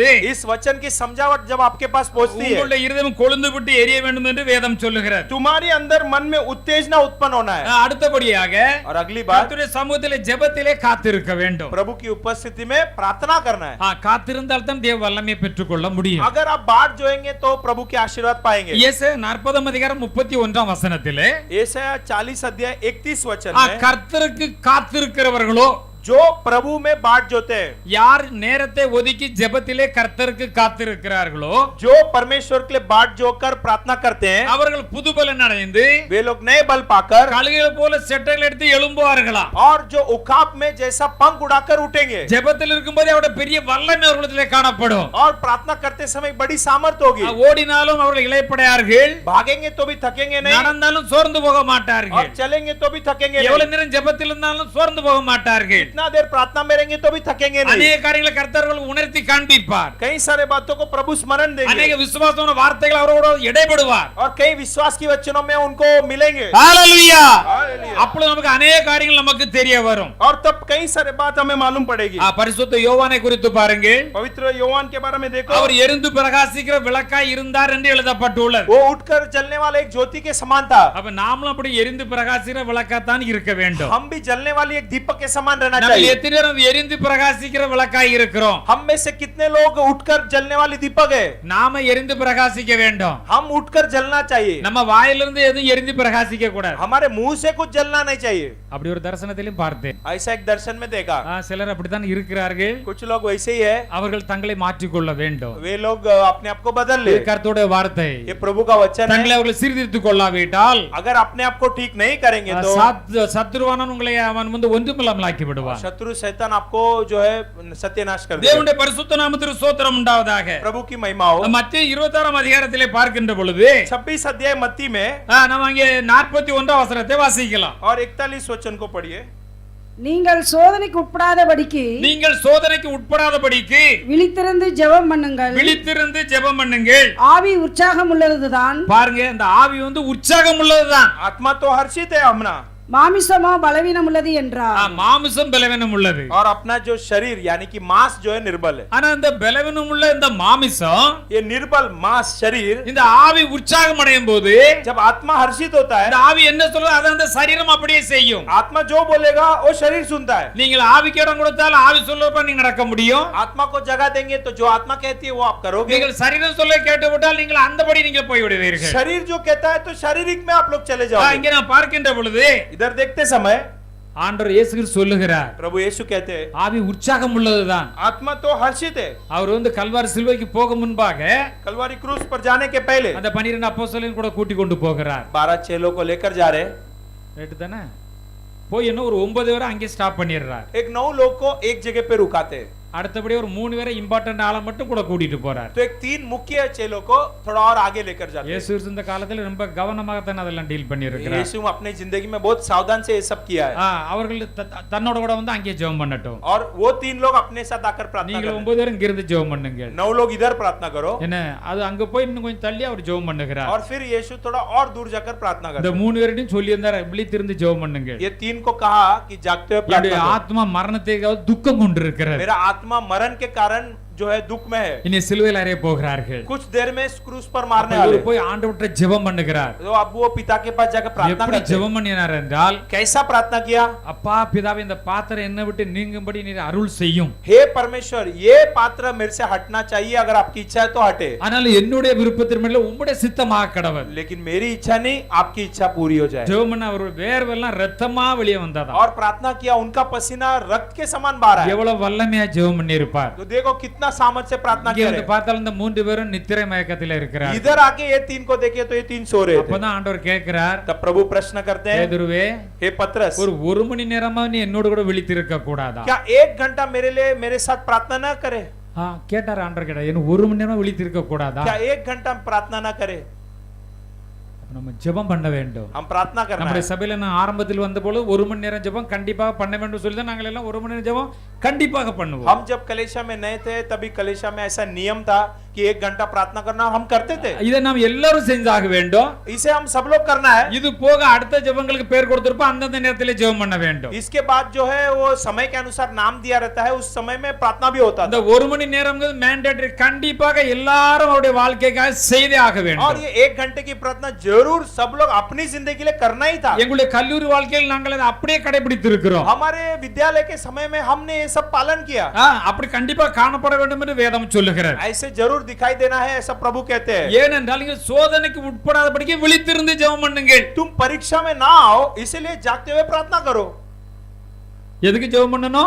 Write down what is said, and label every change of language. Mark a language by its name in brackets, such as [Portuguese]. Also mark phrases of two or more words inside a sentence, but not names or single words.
[Hindi] इस वचन की समझावट जब आपके पास पहुंचती है, [Tamil] உங்களுடைய இருதயம் கொழுந்து விட்டு எரிய வேண்டும் என்று வேதம் சொல்லுகிறது. [Hindi] तुम्हारे अंदर मन में उत्तेजना उत्पन्न होना है। [Tamil] அடுத்தபடியாக [Hindi] और अगली बात, [Tamil] கர்த்தருடைய சமூகத்திலே ஜெபத்திலே காத்திருக்க வேண்டும். [Hindi] प्रभु की उपस्थिति में प्रार्थना करना है। [Tamil] காத்திருந்தால் தான் தேவ வல்லமையை பெற்றுக்கொள்ள முடியும். [Hindi] अगर आप बाट जोएंगे तो प्रभु के आशीर्वाद पाएंगे। [Tamil] இயேசு 40 அதிகாரம் 31 வசனத்திலே [Hindi] यशायाह 40 अध्याय 31 वचन में, [Tamil] கர்த்தருக்கு காத்திருக்கிறவர்களோ [Hindi] जो प्रभु में बाट जोते हैं, [Tamil] யார் நேரத்தை ஒதுக்கி ஜெபத்திலே கர்த்தருக்கு காத்திருக்கிறார்களோ [Hindi] जो परमेश्वर के लिए बाट जोकर प्रार्थना करते हैं, [Tamil] அவர்கள் புதுபலன் அடைந்து [Hindi] वे लोग नए बल पाकर [Tamil] கழுகுகள் போல செட்டைகள் எடுத்து எழும்புவார்களாம். [Hindi] और जो उकाब में जैसा पंख उड़ाकर उठेंगे। [Tamil] ஜெபத்தில் இருக்கும்போது அவருடைய பெரிய வல்லமை அவர்களிடத்திலே காணப்படும். [Hindi] और प्रार्थना करते समय बड़ी सामर्थ होगी। [Tamil] ஓடினாலும் அவர்கள் இளைப்படையார்கள், [Hindi] भागेंगे तो भी थकेंगे नहीं, [Tamil] நடந்தாலும் சோர்ந்து போக [Hindi] और [Tamil] மாட்டார்கள், [Hindi] चलेंगे तो भी थकेंगे [Tamil] எவ்வளவு [Hindi] नहीं, [Tamil] நேரம் ஜெபத்தில் இருந்தாலும் சோர்ந்து போக மாட்டார்கள். [Hindi] इतना देर प्रार्थना में रहेंगे तो भी थकेंगे नहीं। [Tamil] அநேக காரியங்களை கர்த்தர்கள் உணர்த்தி காண்பிப்பார். [Hindi] कई सारे बातों को प्रभु स्मरण देंगे [Tamil] அநேக விசுவாசமான வார்த்தைகள் அவரோடு இடைபடுவார். [Hindi] और कई विश्वास की वचनों में उनको मिलेंगे। [Tamil] ஹalleluya! [Hindi] हालेलुया। [Tamil] அப்பொழுது நமக்கு अनेक காரியங்கள் நமக்கு தெரிய வரும். [Hindi] और तब कई सारे बात हमें मालूम पड़ेगी। [Tamil] பரிசுத்த யோவானை குறித்து பாருங்கள். [Hindi] पवित्र योहान के बारे में देखो, [Tamil] அவர் எரிந்து பிரகாசிக்கிற விளக்காய் இருந்தார் என்று எழுதப்பட்டுள்ளது. [Hindi] वो उठकर जलने वाला एक ज्योति के समान था। [Tamil] அப்ப நாமளும் அப்படி எரிந்து பிரகாசிக்கிற விளக்காத்தான் இருக்க வேண்டும். [Hindi] हम भी जलने वाली एक दीपक के समान रहना [Tamil] நம்ம [Hindi] चाहिए। [Tamil] எத்தனை நேரம் எரிந்து பிரகாசிக்கிற விளக்காய் இருக்கிறோம்? [Hindi] हम में से कितने लोग उठकर जलने वाली दीपक है? [Tamil] நாம எரிந்து பிரகாசிக்க வேண்டும். [Hindi] हम उठकर जलना चाहिए। [Tamil] நம்ம வாயிலிருந்து எதுவும் எரிந்து பிரகாசிக்க கூடாது. [Hindi] हमारे मुंह से कुछ जलना नहीं चाहिए। [Tamil] அப்படி ஒரு தரிசனத்திலும் பார்த்தேன். [Hindi] ऐसा एक दर्शन में देखा, [Tamil] சிலர் அப்படித்தான் இருக்கிறார்கள். [Hindi] कुछ लोग वैसे ही है। [Tamil] அவர்கள் தங்களை மாற்றிக்கொள்ள வேண்டும். [Hindi] वे लोग अपने आप को बदल ले। [Tamil] கர்த்தருடைய வார்த்தை. [Hindi] ये प्रभु का वचन [Tamil] தங்களை [Hindi] है। [Tamil] அவர்கள் சீர்திருத்திக் கொள்ளாவிட்டால் [Hindi] अगर अपने आप को ठीक नहीं करेंगे तो [Tamil] சத்துருவானவன் உங்களை அவன் வந்து ஒன்றுமில்லாமல் ஆக்கி விடுவான். [Hindi] शत्रु शैतान आपको जो है सत्यानाश कर देगा। [Tamil] தேவனுடைய பரிசுத்த நாமத்திற்கு ஸ்தோத்திரம் உண்டாவதாக. [Hindi] प्रभु की महिमा हो। [Tamil] மத்தேயு 26 அதிகாரத்திலே பார்க்கின்ற பொழுது [Hindi] 26 अध्याय मत्ती में [Tamil] நம்ம அங்கே 41 வசனத்தை வாசிக்கலாம். [Hindi] और 41 वचन को पढ़िए। [Tamil] நீங்கள் சோதனைக்கு உட்படாதபடிக்கு நீங்கள் சோதனைக்கு உட்படாதபடிக்கு விழித்திருந்து ஜெபம் பண்ணுங்கள். விழித்திருந்து ஜெபம் பண்ணுங்கள். ஆவி உற்சாகம் உள்ளதுதான், பாருங்க, இந்த ஆவி உற்சாகம் உள்ளதுதான். [Hindi] आत्मा तो हर्षित है अपना, [Tamil] மாமிசமோ பலவீனம் உள்ளது என்றார். மாமிசம் பலவீனம் உள்ளது. [Hindi] और अपना जो शरीर यानी कि मांस जो है निर्बल है. [Tamil] ஆனா இந்த பலவீனம் உள்ள இந்த மாமிசம், [Hindi] ये निर्बल मांस शरीर [Tamil] இந்த ஆவி உற்சாகம் அடையும் போது [Hindi] जब आत्मा हर्षित होता है, [Tamil] இந்த ஆவி என்ன சொல்றது அதை அந்த சரீரம் அப்படியே செய்யும். [Hindi] आत्मा जो बोलेगा वो शरीर सुनता है. [Tamil] நீங்கள் ஆவிக்கு இடம் கொடுத்தால் ஆவி சொல்றப்ப நீங்க நடக்க முடியும். [Hindi] आत्मा को जगह देंगे तो जो आत्मा कहती है वो आप करोगे. [Tamil] நீங்கள் சரீரம் சொல்ல கேட்டுவிட்டால் நீங்கள் அந்தபடி நீங்க போய் விடுவீர்கள். [Hindi] शरीर जो कहता है तो शारीरिक में आप लोग चले जाओगे. [Tamil] இங்க நான் பார்க்கின்ற பொழுது [Hindi] इधर देखते समय [Tamil] ஆண்டவர் இயேசு கிறிஸ்து சொல்லுகிறார், [Hindi] प्रभु यीशु कहते हैं [Tamil] ஆவி உற்சாகம் உள்ளதுதான். [Hindi] आत्मा तो हर्षित है. [Tamil] அவர் கல்வாரி சிலுவைக்கு போக முன்பாக [Hindi] कलवारी क्रूस पर जाने के पहले [Tamil] அந்த 12 அப்போஸ்தலரையும் கூட கூட்டி கொண்டு போகிறார். [Hindi] 12 चेलों को लेकर जा रहे. [Tamil] ரைட் தானே? போய் இன்னும் ஒரு 9 பேரை அங்கே ஸ்டாப் பண்ணிடுறார். [Hindi] एक 9 लोग को एक जगह पे रुकाते. [Tamil] அடுத்தபடி ஒரு 3 பேரை இம்பார்ட்டன்ட் ஆளை மட்டும் கூட கூட்டிட்டு போறார். [Hindi] तो एक 3 मुख्य चेलों को थोड़ा और आगे लेकर जाते. [Tamil] இயேசு இந்த காலத்துல ரொம்ப கவனமாக தான் அதெல்லாம் டீல் பண்ணி இருக்கிறார். [Hindi] यीशु अपनी जिंदगी में बहुत सावधान से ये सब किया है. [Tamil] அவர்கள் தன்னோட கூட அங்கே ஜெபம் பண்ணட்டும். [Hindi] और वो 3 लोग अपने साथ आकर प्रार्थना [Tamil] நீங்கள் [Hindi] करें. [Tamil] 9 பேரும் இங்க இருந்து ஜெபம் பண்ணுங்க. [Hindi] 9 लोग इधर प्रार्थना करो. [Tamil] என்ன அது அங்க போய் இன்னும் கொஞ்சம் தள்ளி அவர் ஜெபம் பண்ணுகிறார். [Hindi] और फिर यीशु थोड़ा और दूर जाकर प्रार्थना [Tamil] இந்த [Hindi] करते. [Tamil] 3 பேரையும் சொல்லி இருந்தார், விழித்திருந்து ஜெபம் பண்ணுங்க. [Hindi] ये 3 को कहा कि जागते हुए [Tamil] என்னுடைய [Hindi] प्रार्थना करो. [Tamil] ஆத்மா மரணத்துக்காக துக்கம் கொண்டிருக்கிறது. [Hindi] मेरा आत्मा मरण के कारण जो है दुख में है. [Tamil] இனி சிலுவையில் அறைய போகிறார்கள். [Hindi] कुछ देर में क्रूस पर मारने [Tamil] அவர் [Hindi] वाले. [Tamil] போய் ஆண்டவர்ட்ட ஜெபம் பண்ணுகிறார். [Hindi] तो अब वो पिता के पास जाकर प्रार्थना [Tamil] எப்படி [Hindi] करते हैं. [Tamil] ஜெபம் பண்ணினார் என்றால், [Hindi] कैसा प्रार्थना किया? [Tamil] அப்பா பிதாவே, இந்த பாத்திரம் என்னை விட்டு நீங்கும்படி நீர் அருள் செய்யும். [Hindi] हे परमेश्वर, ये पात्र मेरे से हटना चाहिए, अगर आपकी इच्छा है तो हटे. [Tamil] ஆனால் என்னுடைய விருப்பத்தின் மேல உம்முடைய சித்தமாக கடவுள். [Hindi] लेकिन मेरी इच्छा नहीं, आपकी इच्छा पूरी हो जाए. [Tamil] ஜெபம் பண்ண அவர் வேர்வெல்லாம் ரத்தமா வெளியே வந்ததா. [Hindi] और प्रार्थना किया, उनका पसीना रक्त के समान बह रहा है. [Tamil] எவ்வளவு வல்லமையா ஜெபம் பண்ணி இருப்பார். [Hindi] तो देखो कितना सामर्थ्य से प्रार्थना [Tamil] இங்கே [Hindi] कर [Tamil] வந்து [Hindi] रहे. [Tamil] பார்த்தால் இந்த 3 பேரும் நித்திரை மயக்கத்தில் இருக்கிறார். [Hindi] इधर आके ये 3 को देखे तो ये 3 सो रहे थे. [Tamil] அப்பதான் ஆண்டவர் கேட்கிறார், [Hindi] तब प्रभु प्रश्न करते हैं, [Tamil] பேதுருவே, [Hindi] हे पतरस, [Tamil] ஒரு மணி நேரமா நீ என்னோட கூட விழித்திருக்க கூடாதா? क्या 1 घंटा मेरे लिए मेरे साथ प्रार्थना न करे? கேட்டார் ஆண்டவர், கேட்டார், என்ன 1 மணி நேரமா விழித்திருக்க கூடாதா? [Hindi] क्या 1 घंटा प्रार्थना न करे? [Tamil] நம்ம ஜெபம் பண்ண வேண்டும். [Hindi] हम प्रार्थना करना [Tamil] நம்முடைய [Hindi] है. [Tamil] சபையில நான் ஆரம்பத்தில் வந்த பொழுது 1 மணி நேரம் ஜெபம் கண்டிப்பாக பண்ண வேண்டும் சொல்லி தான் நாங்கள் எல்லாம் 1 மணி நேரம் ஜெபம் கண்டிப்பாக பண்ணுவோம். [Hindi] हम जब कलेशा में नए थे तभी कलेशा में ऐसा नियम था कि 1 घंटा प्रार्थना करना हम करते थे. [Tamil] இதை நாம் எல்லாரும் செஞ்சாக வேண்டும். [Hindi] इसे हम सब लोग करना है. [Tamil] இது போக அடுத்த ஜெபங்களுக்கு பேர் கொடுத்திருப்போம், அந்தந்த நேரத்திலே ஜெபம் பண்ண வேண்டும். [Hindi] इसके बाद जो है वो समय के अनुसार नाम दिया रहता है, उस समय में प्रार्थना भी होता [Tamil] அந்த [Hindi] था. [Tamil] 1 மணி நேரம்ங்கிறது மேண்டேட்டரி, கண்டிப்பாக எல்லாரும் அவருடைய வாழ்க்கைக்காக செய்தே ஆக [Hindi] और [Tamil] வேண்டும். [Hindi] ये 1 घंटे की प्रार्थना जरूर सब लोग अपनी जिंदगी के लिए करना ही था. [Tamil] எங்களுடைய கல்லூரி வாழ்க்கையில் நாங்கள் அதை அப்படியே கடைபிடித்து இருக்கிறோம். [Hindi] हमारे विद्यालय के समय में हमने ये सब पालन किया. [Tamil] அப்படி கண்டிப்பாக காணப்பட வேண்டும் என்று வேதம் சொல்லுகிறது. [Hindi] ऐसे जरूर दिखाई देना है, ऐसा प्रभु कहते हैं. [Tamil] ஏனென்றால் நீங்கள் சோதனைக்கு உட்படாதபடிக்கு விழித்திருந்து ஜெபம் பண்ணுங்கள். [Hindi] तुम परीक्षा में ना आओ, इसलिए जागते हुए प्रार्थना करो. [Tamil] எதுக்கு ஜெபம் பண்ணணும்?